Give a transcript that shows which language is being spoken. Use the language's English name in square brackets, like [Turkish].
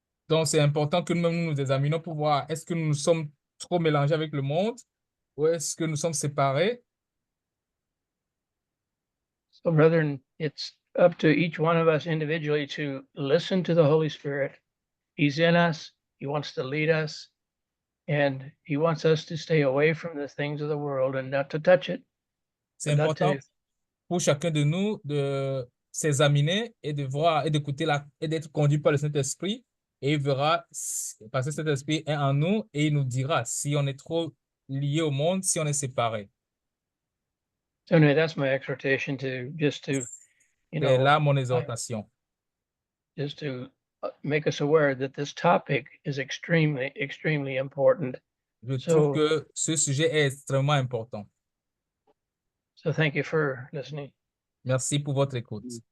[French] Donc, c'est important que nous-mêmes nous examinions pour voir est-ce que nous sommes trop mélangés avec le monde ou est-ce que nous sommes séparés. [English] So, brethren, it's up to each one of us individually to listen to the Holy Spirit. He's in us. He wants to lead us. And he wants us to stay away from the things of the world and not to touch it. [French] C'est important pour chacun de nous de s'examiner et de voir et d'écouter et d'être conduit par le Saint-Esprit. Et il verra, parce que cet esprit est en nous et il nous dira si on est trop lié au monde, si on est séparé. [English] So anyway, that's my exhortation to [French] C'est là mon exhortation. [English] just to make us aware that this topic is extremely, extremely important. [French] Je trouve que ce sujet est extrêmement important. [English] So thank you for listening. [French] Merci pour votre écoute.